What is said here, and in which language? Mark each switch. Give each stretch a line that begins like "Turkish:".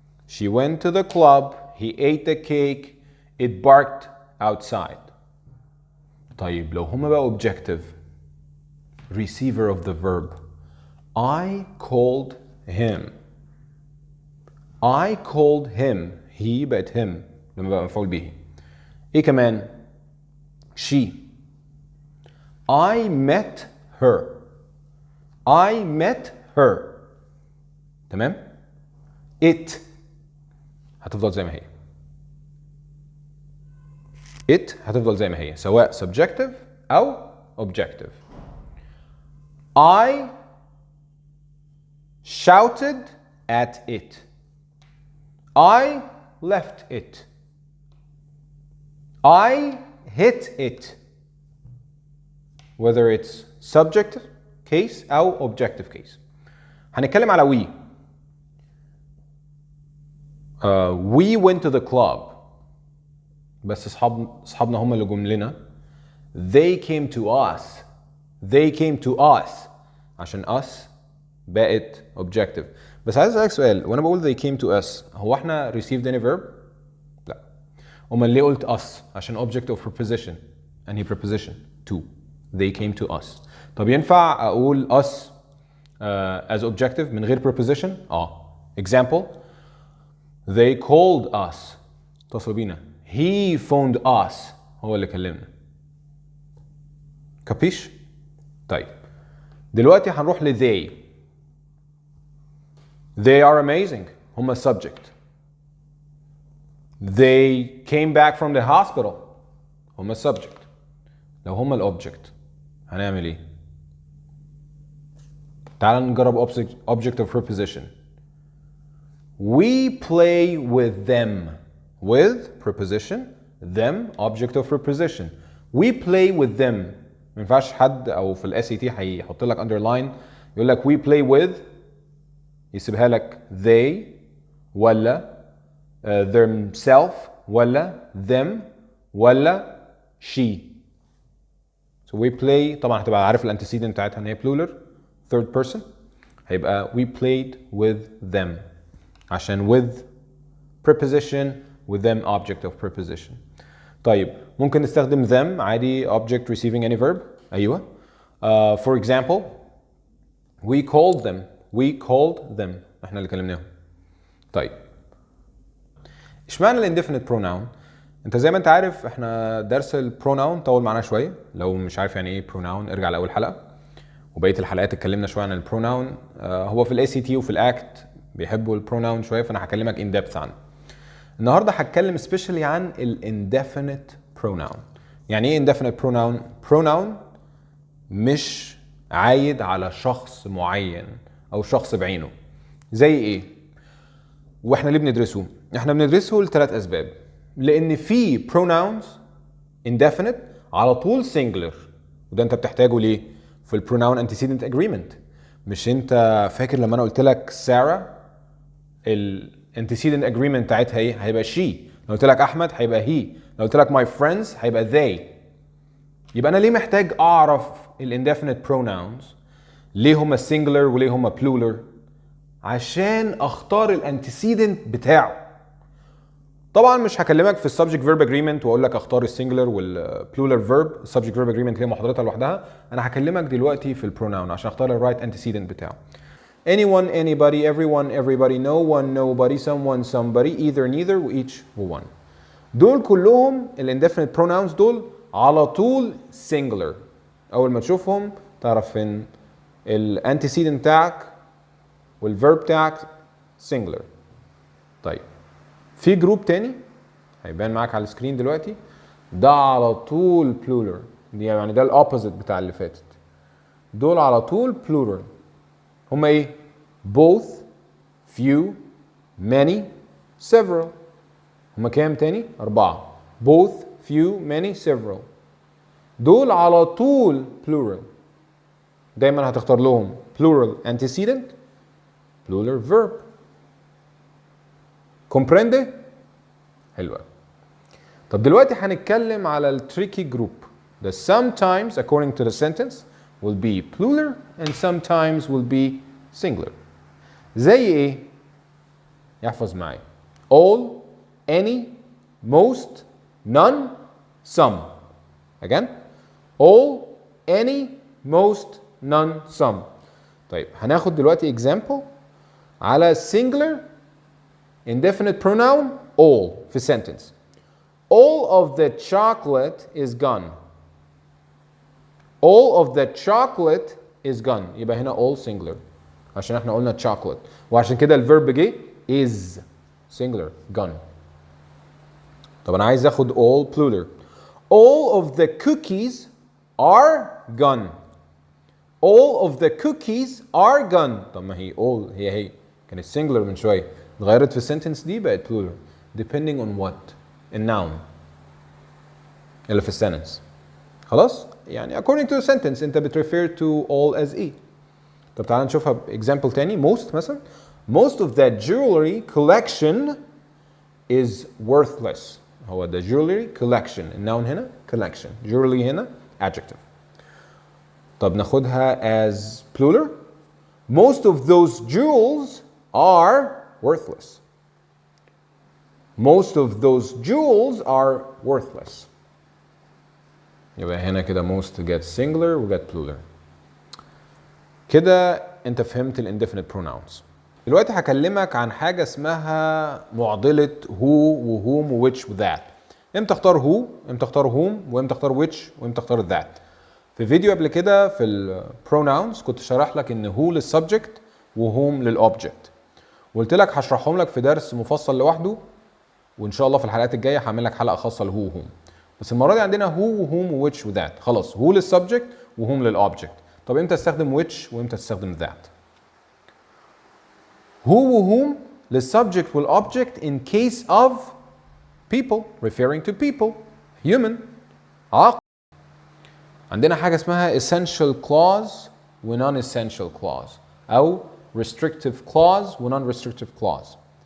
English: she went to the club, he ate the cake, it barked outside.
Arabic: طيب لو هما بقى
English: objective receiver of the verb، I called him. I called him.
Arabic: he بقت him لما بقى مفعول به. ايه كمان؟ she.
English: I met her. I met her.
Arabic: تمام؟ it هتفضل زي ما هي. it هتفضل زي ما هي سواء
English: subjective أو objective. I shouted at it. I left it. I hit it. Whether it's subjective case
Arabic: أو
English: objective case.
Arabic: هنتكلم على we.
English: We went to the club.
Arabic: بس اصحابنا هم اللي جم لنا.
English: They came to us. They came to us.
Arabic: عشان us بقت objective. بس عايز اسالك سؤال، وانا بقول
English: they came to us
Arabic: هو احنا
English: received any verb؟
Arabic: لا. امال ليه قلت
English: us؟ عشان object of preposition.
Arabic: انهي
English: preposition؟ to. They came to us.
Arabic: طب ينفع اقول
English: us as objective
Arabic: من غير preposition؟ Example.
English: They called us.
Arabic: اتصلوا بينا.
English: He phoned us.
Arabic: هو اللي كلمنا. كابيش؟ طيب. دلوقتي هنروح ل they.
English: They are amazing.
Arabic: هم
English: subject. They came back from the hospital.
Arabic: هم subject. لو هم الobject هنعمل ايه؟ تعال نجرب
English: object of preposition. We play with them. With preposition. Them object of preposition. We play with them.
Arabic: ما ينفعش حد او في الاس اي تي هيحط لك underline يقول لك
English: we play with
Arabic: يسيبها لك they ولا themselves ولا them ولا she.
English: So we play
Arabic: طبعا هتبقى عارف الانتسيدنت بتاعتها ان هي
English: plural third person
Arabic: هيبقى
English: we played with them
Arabic: عشان
English: with preposition with them object of preposition.
Arabic: طيب ممكن نستخدم
English: them عادي object receiving any verb.
Arabic: ايوه.
English: For example we called them. We called them.
Arabic: احنا اللي كلمناهم. طيب اشمعنى الانdefinite pronoun؟ انت زي ما انت عارف احنا درس البروناون طول معانا شويه. لو مش عارف يعني ايه pronoun ارجع لاول حلقه. وبقيه الحلقات اتكلمنا شويه عن البروناون. هو في الاي سي تي وفي الاكت بيحبوا البروناون شويه فانا هكلمك
English: in depth
Arabic: عنه. النهارده هتكلم especially عن indefinite pronoun. يعني ايه
English: indefinite pronoun؟ pronoun
Arabic: مش عايد على شخص معين او شخص بعينه. زي ايه؟ واحنا ليه بندرسه؟ احنا بندرسه لثلاث اسباب. لان في
English: pronouns indefinite
Arabic: على طول singular وده انت بتحتاجه ليه؟ في البروناون antecedent agreement. مش انت فاكر لما انا قلت لك سارة الانتسيدنت اجريمنت بتاعتها ايه؟ هيبقى she. لو قلت لك احمد هيبقى he. لو قلت لك
English: my friends
Arabic: هيبقى they. يبقى انا ليه محتاج اعرف الانديفينيت pronouns؟ ليه هما singular وليه هما plural؟ عشان اختار الانتسيدنت بتاعه. طبعا مش هكلمك في السبجكت فيرب اجريمنت واقول لك اختار السنجلر والبلورال فيرب. السبجكت فيرب اجريمنت ليه محاضرتها لوحدها. انا هكلمك دلوقتي في البروناون عشان اختار الرايت انتسيدنت بتاعه.
English: anyone anybody everyone everybody no one nobody someone somebody either neither
Arabic: وايتش
English: وone.
Arabic: دول كلهم الانديفينيت pronouns دول على طول singular. اول ما تشوفهم تعرف ان الانتسيدنت بتاعك والفيرب بتاعك singular. طيب في جروب تاني هيبان معاك على السكرين دلوقتي ده على طول plural. دي يعني ده الاوبوزيت بتاع اللي فاتت. دول على طول plural. هما ايه؟
English: both, few, many, several.
Arabic: هما كام تاني؟
English: 4. both, few, many, several.
Arabic: دول على طول plural. دايما هتختار لهم
English: plural antecedent, plural verb.
Spanish: comprende؟
Arabic: حلوة. طب دلوقتي هنتكلم على التريكي جروب.
English: The sometimes according to the sentence will be plural and sometimes will be singular.
Arabic: زي ايه؟ يحفظ معي.
English: all, any, most, none, some. Again. all, any, most, none, some.
Arabic: طيب هناخد دلوقتي
English: example
Arabic: على
English: singular indefinite pronoun all
Arabic: في
English: sentence. all of the chocolate is gone. all of the chocolate is gone.
Arabic: يبقى هنا all singular عشان احنا قلنا chocolate وعشان كده الفيرب جه
English: is singular gone.
Arabic: طب انا عايز اخد all plural.
English: all of the cookies are gone. all of the cookies are gone.
Arabic: طب ما هي all هي كانت singular من شوية، اتغيرت في السنتنس دي بقت plural
English: depending on what؟
Arabic: الnoun اللي في السنتنس. خلاص؟ يعني
English: according to the sentence
Arabic: انت بت
English: refer to all as e.
Arabic: طب تعالى نشوفها بإكزامبل تاني.
English: most مثلا most of that jewelry collection is worthless.
Arabic: هو
English: the jewelry collection،
Arabic: النون هنا
English: collection، jewelry
Arabic: هنا
English: adjective.
Arabic: طب ناخدها
English: as plural. most of those jewels are worthless. most of those jewels are worthless.
Arabic: يبقى هنا كده
English: most get singular
Arabic: و
English: get plural.
Arabic: كده انت فهمت ال indefinite pronouns. دلوقتي هكلمك عن حاجة اسمها معضلة who و whom و which و that. امتى اختار who، امتى اختار whom، وامتى اختار which، وامتى اختار that. في فيديو قبل كده في ال pronouns كنت شرح لك ان who للسبجكت و whom للobject. وقلت لك هشرحهم لك في درس مفصل لوحده، وان شاء الله في الحلقات الجاية هعمل لك حلقة خاصة ل who و whom. بس المرة دي عندنا who و whom و which و that. خلاص who للسبجكت و whom للobject. طب امتى استخدم which وامتى استخدم that؟ who و whom للسبجكت والobject
English: in case of people referring to people human
Arabic: عاقل. عندنا حاجة اسمها
English: essential clause
Arabic: و
English: non-essential clause
Arabic: أو
English: restrictive clause
Arabic: و
English: non-restrictive clause.